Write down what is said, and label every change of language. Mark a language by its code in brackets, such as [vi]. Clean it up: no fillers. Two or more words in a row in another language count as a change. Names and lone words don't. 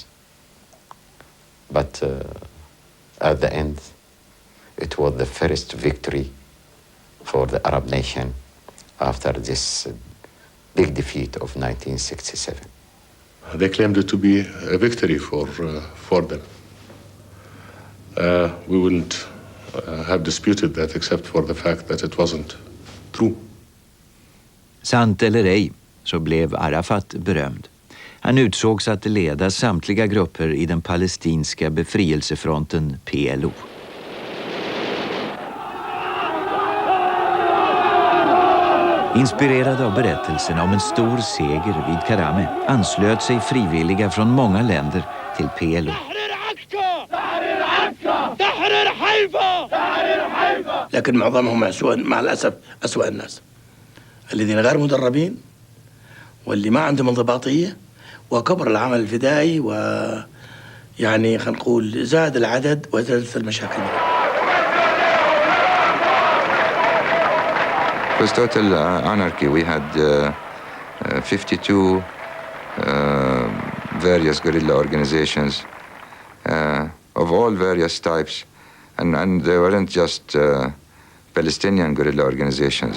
[en] But at the end, it was the first victory for the Arab nation after this big defeat of 1967. They claimed it to be a victory for them. We wouldn't have disputed that except for the fact that it wasn't true. [sv] Sant eller ej, så blev Arafat berömd. Han utsågs att leda samtliga grupper i den palestinska befrielsefronten PLO. Inspirerad av berättelserna om en stor seger vid Karame anslöt sig frivilliga från många länder till PLO. [ar] لكن معظمهم مع الأسف أسوأ الناس الذين غير مدربين واللي ما عندهم انضباطية وكبر العمل الفدائي ويعني خلينا نقول زاد العدد وزادت المشاكل. [en] It was total anarchy. We had 52 various guerrilla organizations of all various types, and they weren't just Palestinian guerrilla organizations.